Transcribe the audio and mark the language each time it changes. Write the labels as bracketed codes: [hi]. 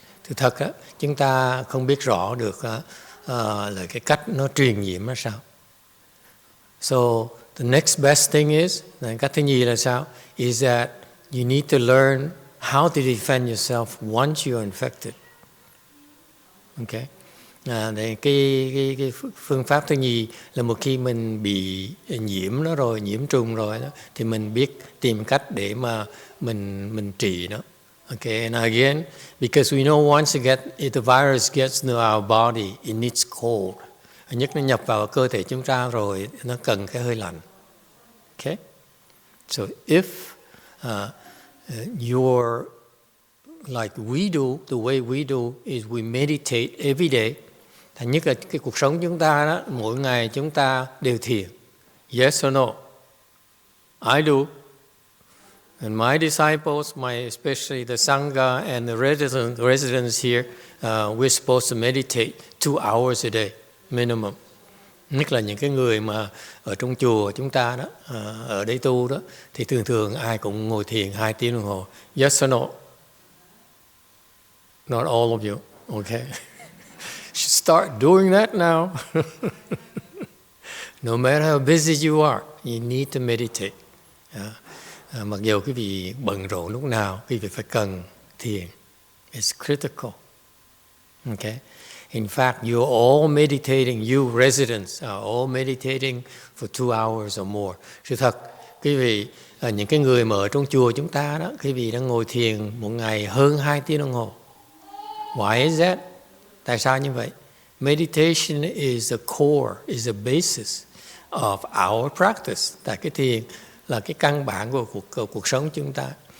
[vi] Thực thật á, chúng ta không biết rõ được là cái cách nó truyền nhiễm là sao. [en] So the next best thing is, [vi] cách thứ nhì là sao? [en] Is that you need to learn how to defend yourself once you're infected. Okay. [vi] Cái phương pháp thứ nhì là một khi mình bị nhiễm nó rồi, nhiễm trùng rồi đó, thì mình biết tìm cách để mà mình trị nó. [en] Okay, and again, because we know once if the virus gets into our body, it needs cold. [vi] Nhất nó nhập vào cơ thể chúng ta rồi, nó cần cái hơi lạnh. [en] Okay, so if you're like we do, the way we do is we meditate every day. [vi] Thành nhất là cái cuộc sống chúng ta đó, mỗi ngày chúng ta đều thiền. [en] Yes or no? I do. And my disciples, especially the Sangha and the residents here, we're supposed to meditate 2 hours a day, minimum. [vi] Nhất là những cái người mà ở trong chùa chúng ta đó, ở đây tu đó, thì thường ai cũng ngồi thiền 2 tiếng đồng hồ. [en] Yes or no? Not all of you, okay? Should start doing that now. No matter how busy you are, you need to meditate. [vi] Mặc dù quý vị bận rộn lúc nào, quý vị phải cần thiền. [en] It's critical. Okay? In fact, you're all meditating. You residents are all meditating for 2 hours or more. [vi] Sự thật, quý vị, những cái người mà ở trong chùa chúng ta đó, quý vị đang ngồi thiền một ngày hơn 2 tiếng đồng hồ. [en] Why is that? [vi] Tại sao như vậy? [en] Meditation is the core, is the basis of our practice. [vi] Tại cái thiền là cái căn bản của cuộc sống chúng ta.